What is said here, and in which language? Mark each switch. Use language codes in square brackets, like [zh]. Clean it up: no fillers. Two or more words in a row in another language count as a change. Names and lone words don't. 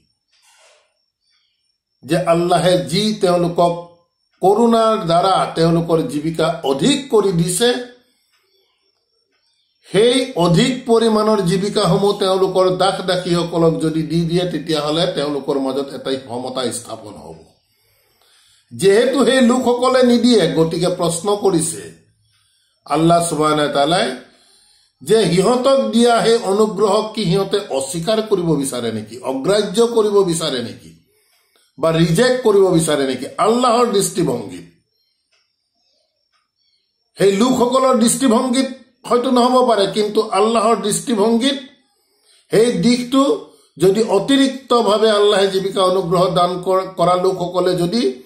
[as] যে আল্লাহে যি তেওঁলোকক কৰোণাৰ দ্বাৰা তেওঁলোকৰ জীৱিকা অধিক কৰি দিছে, সেই অধিক পৰিমাণৰ জীৱিকাসমূহ তেওঁলোকৰ দাস দাসীসকলক যদি দি দিয়ে, তেতিয়াহ'লে তেওঁলোকৰ মাজত এটা সমতা স্থাপন হ'ব। যেহেতু সেই লোকসকলে নিদিয়ে, গতিকে প্ৰশ্ন কৰিছে [ar] الله سبحانه وتعالى [as] যে সিহঁতক দিয়া সেই অনুগ্ৰহক কি সিহঁতে অস্বীকাৰ কৰিব বিচাৰে নেকি, অগ্ৰাহ্য কৰিব বিচাৰে নেকি, বা ৰিজেক্ট কৰিব বিচাৰে নেকি? আল্লাহৰ দৃষ্টিভংগীত, সেই লোকসকলৰ দৃষ্টিভংগীত হয়তো নহ'ব পাৰে, কিন্তু আল্লাহৰ দৃষ্টিভংগীত সেই দিশটো যদি অতিৰিক্তভাৱে আল্লাহে জীৱিকা অনুগ্ৰহ দান কৰা লোকসকলে যদি